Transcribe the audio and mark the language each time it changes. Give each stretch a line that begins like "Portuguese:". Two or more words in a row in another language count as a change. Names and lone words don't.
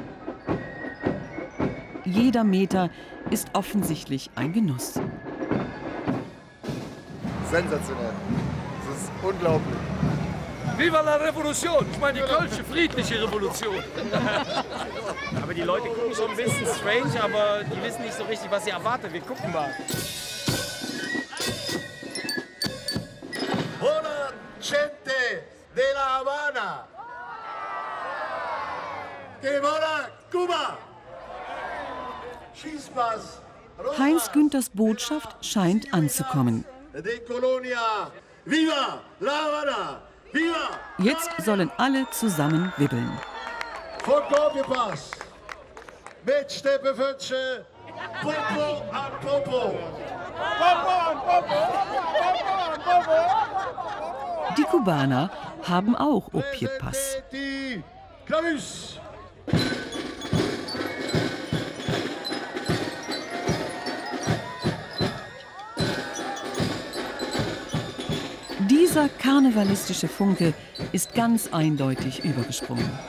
German: Jeder Meter ist offensichtlich ein Genuss. Sensationell. Das ist unglaublich.
Spanish: Viva la Revolution!
German: Ich meine die kölsche friedliche Revolution. Aber die Leute gucken schon ein bisschen strange, aber die wissen nicht so richtig, was sie erwartet. Wir gucken mal.
Spanish: Hola, gente de La Habana. Que mola Cuba. Chispas.
German: Heinz Günthers Botschaft scheint anzukommen.
Spanish: De Colonia. Viva La Habana. Viva.
German: Jetzt sollen alle zusammen wibbeln. Von Gorgepass. Mit Steppefünsche. Popo an Popo. Popo an Popo. Popo an Popo. Die Kubaner haben auch Opiepass. Klaus. Dieser karnevalistische Funke ist ganz eindeutig übergesprungen.